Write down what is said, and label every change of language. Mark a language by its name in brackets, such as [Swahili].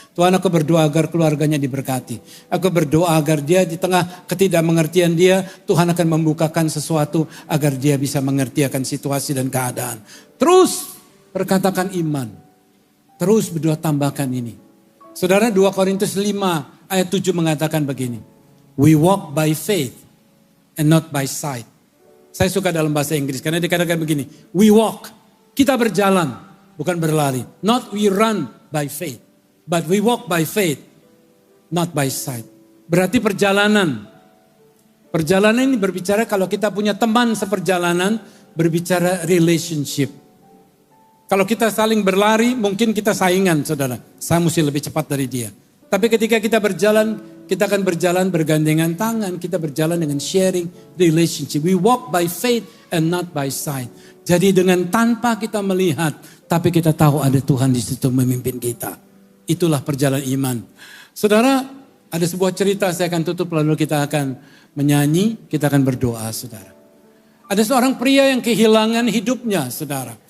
[Indonesian] Tuhan aku berdoa agar keluarganya diberkati. Aku berdoa agar dia di tengah ketidakmengertian dia, Tuhan akan membukakan sesuatu agar dia bisa mengerti akan situasi dan keadaan. Terus perkatakan iman. Terus berdoa tambahkan ini. Saudara, 2 Korintus 5 ayat 7 mengatakan begini. [English] We walk by faith and not by sight. [Indonesian] Saya suka dalam bahasa Inggris karena dikatakan begini. [English] We walk, [Indonesian] kita berjalan, bukan berlari. [English] Not we run by faith, but we walk by faith, not by sight. [Indonesian] Berarti perjalanan. Perjalanan ini berbicara kalau kita punya teman seperjalanan, berbicara relationship. Kalau kita saling berlari, mungkin kita saingan, saudara. Saya mesti lebih cepat dari dia. Tapi ketika kita berjalan, kita akan berjalan bergandengan tangan. Kita berjalan dengan sharing relationship. [English] We walk by faith and not by sight. [Indonesian] Jadi dengan tanpa kita melihat, tapi kita tahu ada Tuhan di situ memimpin kita. Itulah perjalanan iman. Saudara, ada sebuah cerita saya akan tutup lalu kita akan menyanyi, kita akan berdoa, saudara. Ada seorang pria yang kehilangan hidupnya, saudara.